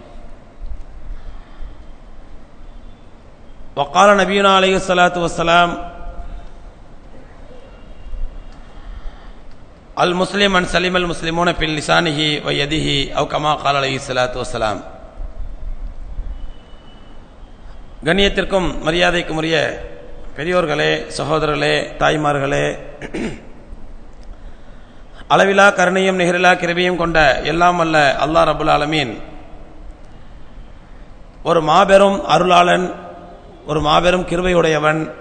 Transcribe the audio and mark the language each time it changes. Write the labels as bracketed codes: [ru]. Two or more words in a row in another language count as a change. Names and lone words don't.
[ar] وقال نبينا عليه الصلاة والسلام المسلم من سلم المسلمون في لسانه ويده أو كما قال عليه الصلاة والسلام. [ta] கண்ணியத்திற்கும் மரியாதைக்கும் உரிய பெரியோர்களே, சகோதரர்களே, தாய்மார்களே, அளவிலா கருணையும் நிகரிலா கிருபையும் கொண்ட எல்லாம் வல்ல அல்லாஹ் [ar] رب العالمين [ta] ஒரு மாபெரும் அருளாளன், ஒரு மாபெரும் கிருபையுடையவன்.